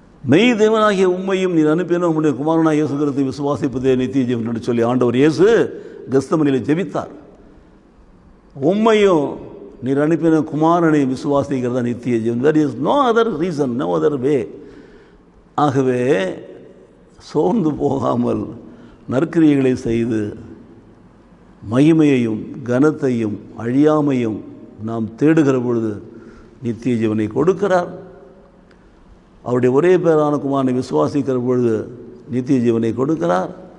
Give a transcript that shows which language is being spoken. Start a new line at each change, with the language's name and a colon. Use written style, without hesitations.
Tamil: மெய் தேவனாகிய உம்மையும் நீர் அனுப்பின உம்முடைய குமாரனாக இயேசு கிறிஸ்துவை விசுவாசிப்பதே நித்திய ஜீவன் என்று சொல்லி ஆண்டவர் இயேசு கெத்செமனிலே ஜெபித்தார். உம்மையும் நீர் அனுப்பின குமாரனை விசுவாசிக்கிறதா நித்திய ஜீவன்.
English: there is no other reason, no other way.
Tamil: ஆகவே சோர்ந்து போகாமல் நற்கிரியைகளை செய்து மகிமையையும் கனத்தையும் அழியாமையும் நாம் தேடுகிற பொழுது நித்திய ஜீவனை கொடுக்கிறார். அவருடைய ஒரே பேரான குமாரனை விசுவாசிக்கிற பொழுது நித்திய ஜீவனை கொடுக்கிறார்.